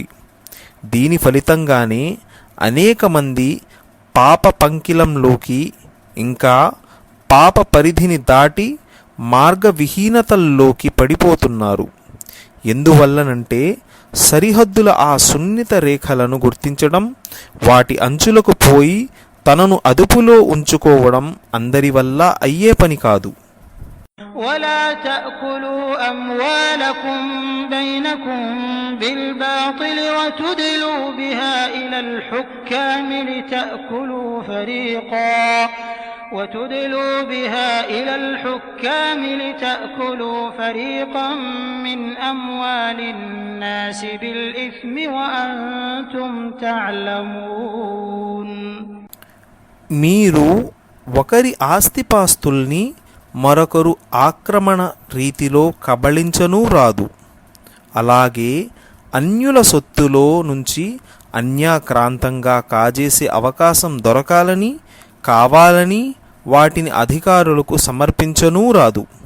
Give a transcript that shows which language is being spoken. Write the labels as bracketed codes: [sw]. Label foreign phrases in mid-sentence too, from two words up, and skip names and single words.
[te] దీని ఫలితంగానే అనేక మంది పాప పంకిలంలోకి, ఇంకా పాప పరిధిని దాటి మార్గవిహీనతల్లోకి పడిపోతున్నారు. ఎందువల్లనంటే, సరిహద్దుల ఆ సున్నిత రేఖలను గుర్తించడం, వాటి అంచులకు పోయి తనను అదుపులో ఉంచుకోవడం అందరి వల్ల అయ్యే పని కాదు. [ar] ولا تأكلوا أموالكم بينكم بالباطل وتدلوا بها إلى الحكام لتأكلوا فريقا من أموال الناس بالإثم وأنتم تعلمون. [te] మీరు ఒకరి ఆస్తిపాస్తుల్ని మరొకరు ఆక్రమణ రీతిలో కబళించనూ రాదు. అలాగే అన్యుల సొత్తులో నుంచి అన్యాక్రాంతంగా కాజేసే అవకాశం దొరకాలని కావాలని వాటిని అధికారులకు సమర్పించనూ రాదు.